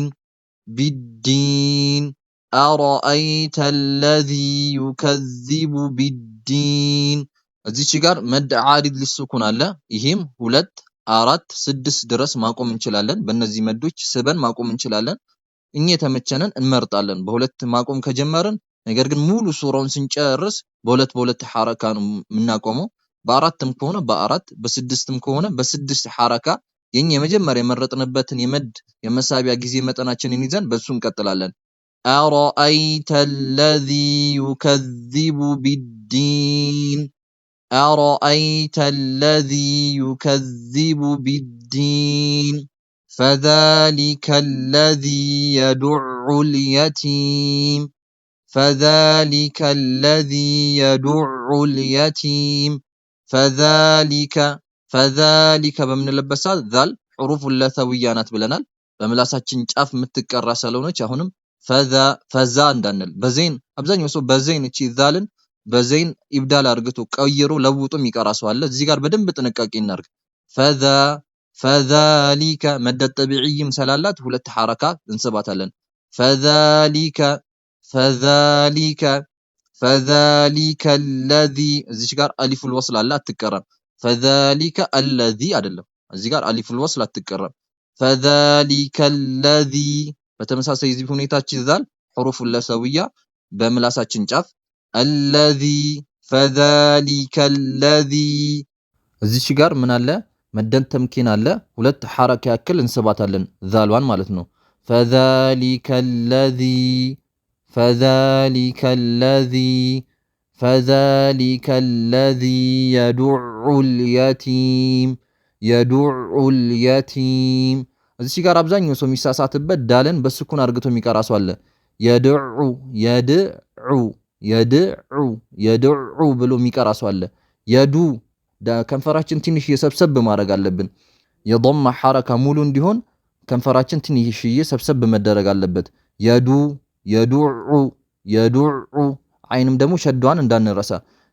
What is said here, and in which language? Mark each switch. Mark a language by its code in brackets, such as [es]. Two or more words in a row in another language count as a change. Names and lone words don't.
[am] ቢዲን [ar] أرأيت الذي يكذب بالدين [am] እዚህ ጋር [ar] مد عارض للسكون [am] አለ። ይሄም 2 4 6 ድረስ ማቆም እንችላለን። በእነዚህ መዶች ስበን ማቆም እንችላለን። እኛ የተመቸነን እንመርጣለን። በሁለት ማቆም ከጀመርን፣ ነገር ግን ሙሉ ሱራውን ስንጨርስ በሁለት ሐረካ ነው የምናቆመው። በአራትም ከሆነ በአራት፣ በስድስትም ከሆነ በስድስት ሐረካ የኛ የመጀመሪያ የመረጥንበትን የመድ የመሳቢያ ጊዜ መጠናችንን ይዘን በሱ እንቀጥላለን። [ar] أرأيت الذي يكذب بالدين أرأيت الذي يكذب بالدين فذلك الذي يدع اليتيم فذلك الذي يدع اليتيم [am] فذلك በምን ለበሳት ዛል [ar] حروف اللثويانات [am] ብለናል። በምላሳችን ጫፍ የምትቀራ ስለሆነች አሁንም ፈዛ እንዳንል በዘይን አብዛኛው ሰው በዘይን እቺ ዛልን በዘይን ኢብዳል አርግቶ ቀይሮ ለውጦ የሚቀራ ሰው አለ። እዚህ ጋር በደንብ ጥንቃቄ እናርግ። فذلك መድ ጠቢዒም ስላላት ሁለት ሐረካ እንስባታለን። [ar] فذلك الذي [am] እዚህ ጋር [ar] ألف الوصل [am] አለ፣ አትቀራም። [ar] فذلك الذي [am] አይደለም፣ እዚህ ጋር [ar] ألف الوصل [am] አትቀራም። [ar] فذلك الذي [am] በተመሳሳይ እዚህ ሁኔታችን ዛል [ar] حروف اللثوية [am] በምላሳችን ጫፍ [ar] الذي فذلك الذي [am] እዚህ ጋር ምን አለ? [ar] مد تمكين [am] አለ። ሁለት ሐረካ ያክል እንስባታለን ዛልዋን ማለት ነው። [ar] فذلك الذي يدع اليتيم [am] እዚህ ጋር አብዛኛው ሰው የሚሳሳትበት ዳልን በስኩን አርግቶ የሚቀራ ሰው አለ። የድዑ ብሎ የሚቀራ ሰው አለ። የዱ ከንፈራችን ትንሽ የሰብሰብ ማድረግ አለብን። የضم ሐረካ ሙሉ እንዲሆን ከንፈራችን ትንሽ የሰብሰብ መደረግ አለበት። የዱዑ አይንም ደግሞ ሸዷን እንዳንረሳ።